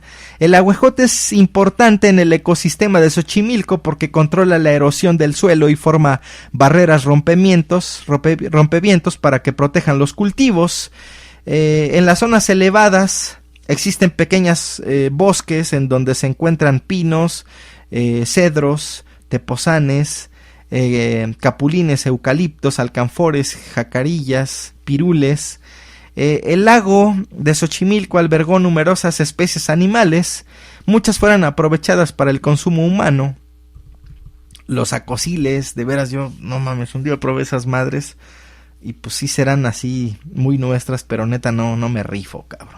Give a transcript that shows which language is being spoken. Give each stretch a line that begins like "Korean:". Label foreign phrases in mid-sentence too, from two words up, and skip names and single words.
Spanish: El ahuejote es importante en el ecosistema de Xochimilco porque controla la erosión del suelo y forma barreras rompevientos para que protejan los cultivos. En las zonas elevadas existen pequeños bosques en donde se encuentran pinos, cedros, tepozanes, capulines, eucaliptos, alcanfores, jacarillas, pirules. El lago de Xochimilco albergó numerosas especies animales. Muchas fueron aprovechadas para el consumo humano. Los acosiles, de veras, yo, no mames, un día probé esas madres y pues sí serán así muy nuestras, pero neta no me rifo, cabrón.